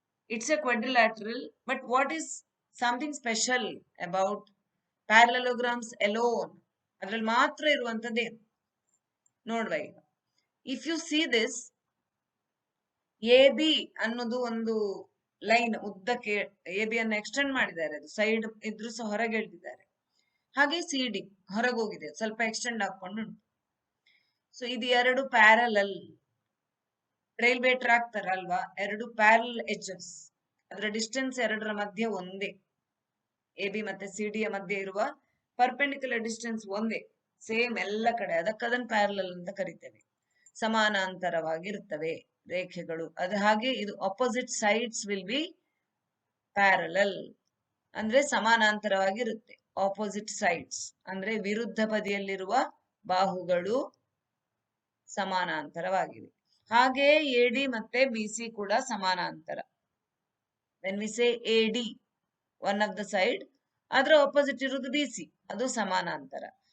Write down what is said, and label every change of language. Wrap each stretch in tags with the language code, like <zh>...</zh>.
<en>It's a quadrilateral, but what is something special about parallelograms alone?</en> <kn>ಅದ್ರಲ್ಲಿ ಮಾತ್ರ ಇರುವಂತದ್ದೇ ನೋಡ್ವ. ಈಗ</kn> <en>if you see this,</en> <kn>A B ಅನ್ನೋದು ಒಂದು ಲೈನ್ ಉದ್ದಕ್ಕೆ ಎ ಬಿ ಅನ್ನು ಎಕ್ಸ್ಟೆಂಡ್ ಮಾಡಿದ್ದಾರೆ. ಅದು ಸೈಡ್ ಇದ್ರು ಸಹ ಹೊರಗೆ ಎಳ್ದಿದ್ದಾರೆ. ಹಾಗೆ ಸಿ ಡಿ ಹೊರಗೋಗಿದೆ, ಸ್ವಲ್ಪ ಎಕ್ಸ್ಟೆಂಡ್ ಹಾಕೊಂಡು ಉಂಟು. ಸೊ ಇದು ಎರಡು ಪ್ಯಾರಲಲ್, ರೈಲ್ವೆ ಟ್ರ್ಯಾಕ್ ತರ ಅಲ್ವಾ, ಎರಡು ಪ್ಯಾರಲ್ ಎಡ್ಜಸ್. ಅದರ ಡಿಸ್ಟೆನ್ಸ್ ಎರಡರ ಮಧ್ಯೆ ಒಂದೇ. ಎ ಬಿ ಮತ್ತೆ ಸಿ ಡಿ ಯ ಮಧ್ಯೆ ಇರುವ ಪರ್ಪೆಂಡಿಕ್ಯುಲರ್ ಡಿಸ್ಟೆನ್ಸ್ ಒಂದೇ, ಸೇಮ್ ಎಲ್ಲ ಕಡೆ. ಅದಕ್ಕದನ್ನು ಪ್ಯಾರಲಲ್ ಅಂತ ಕರಿತೇವೆ. ಸಮಾನಾಂತರವಾಗಿರುತ್ತವೆ ರೇಖೆಗಳು. ಅದು ಹಾಗೆ ಇದು</kn> <en>opposite sides will be parallel,</en> <kn>ಅಂದ್ರೆ ಸಮಾನಾಂತರವಾಗಿರುತ್ತೆ. ಆಪೋಸಿಟ್ ಸೈಡ್ಸ್ ಅಂದ್ರೆ ವಿರುದ್ಧ ಬದಿಯಲ್ಲಿರುವ ಬಾಹುಗಳು ಸಮಾನಾಂತರವಾಗಿವೆ. ಹಾಗೆ ಎ ಡಿ ಮತ್ತೆ ಬಿ ಸಿ ಕೂಡ ಸಮಾನಾಂತರ.</kn> <en>when we say AD, one of the side,</en> <kn>ಅದರ ಆಪೋಸಿಟ್ ಇರುವುದು ಬಿ ಸಿ, ಅದು ಸಮಾನಾಂತರ.</kn>